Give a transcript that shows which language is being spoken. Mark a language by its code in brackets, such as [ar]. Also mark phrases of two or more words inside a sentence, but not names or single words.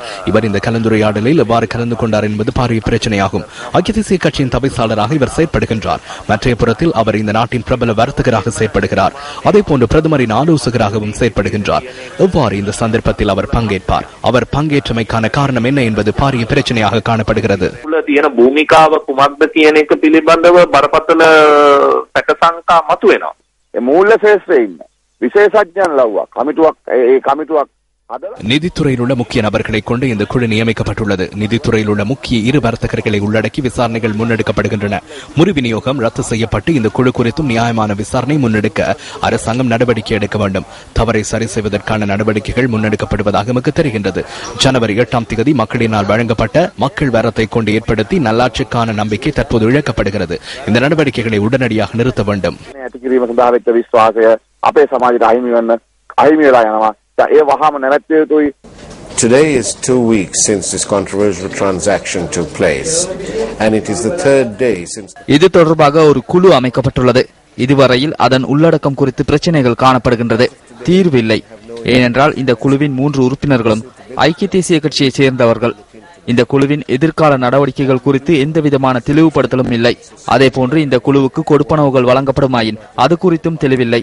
[ta] இவர் இந்த கலந்துரையாடலில் எவ்வாறு கலந்து கொண்டார் என்பது பாரிய பிரச்சனையாகும். ஐக்கிய தேசிய கட்சியின் தவிசாளராக இவர் செயற்படுகின்றார். மற்றைய புறத்தில் அவர் இந்த நாட்டின் பிரபல வர்த்தகராக செயற்படுகிறார். அதேபோன்று பிரதமரின் ஆலோசகராகவும் செயற்படுகின்றார். எவ்வாறு இந்த சந்தர்ப்பத்தில் அவர் பங்கேற்பார்? அவர் பங்கேற்றமைக்கான காரணம் என்ன என்பது பாரிய பிரச்சனையாக காணப்படுகிறது. [si] භූමිකාව කුමක්ද කියන එක පිළිබඳව බරපතල සැකසංකා මතුවෙනවා. ඒ මූල්‍ය ශේෂ්ත්‍රයේ ඉන්න විශේෂඥයන් ලව්වා කමිටුවක් [ta] நிதித்துறையில் உள்ள முக்கிய நபர்களை கொண்டு இந்த குழு நியமிக்கப்பட்டுள்ளது. நிதித்துறையில் உள்ள முக்கிய இரு வர்த்தகர்களை உள்ளடக்கி விசாரணைகள் முன்னெடுக்கப்படுகின்றன. முறி விநியோகம் ரத்து செய்யப்பட்டு இந்த குழு குறித்தும் நியாயமான விசாரணை முன்னெடுக்க அரசாங்கம் நடவடிக்கை எடுக்க வேண்டும். தவறை சரி செய்வதற்கான நடவடிக்கைகள் முன்னெடுக்கப்படுவதாக நமக்கு தெரிகின்றது. ஜனவரி 8ஆம் தேதி மக்களினால் வழங்கப்பட்ட மக்கள் வரத்தை கொண்டு ஏற்படுத்தி நல்லாட்சிக்கான நம்பிக்கை தற்போது இழக்கப்படுகிறது. இந்த நடவடிக்கைகளை உடனடியாக நிறுத்த வேண்டும். [en] Today is 2 weeks since this controversial transaction took place, and it is the third day since. [ta] இது தொடர்பாக ஒரு குழு அமைக்கப்பட்டுள்ளது. இதுவரையில் அதன் உள்ளடக்கம் குறித்து பிரச்சனைகள் காணப்படுகின்றது. தீர்வு இல்லை. ஏனென்றால் இந்த குழுவின் 3 உறுப்பினர்களும் ஐக்கிய தேசிய கட்சியைச் சேர்ந்தவர்கள். இந்த குழுவின் எதிர்கால நடவடிக்கைகள் குறித்து எந்தவிதமான தெளிவுபடுத்தலும் இல்லை. அதேபோன்று இந்த குழுவுக்கு கொடுப்பனவுகள் வழங்கப்படுமாயின் அது குறித்தும் தெளிவில்லை.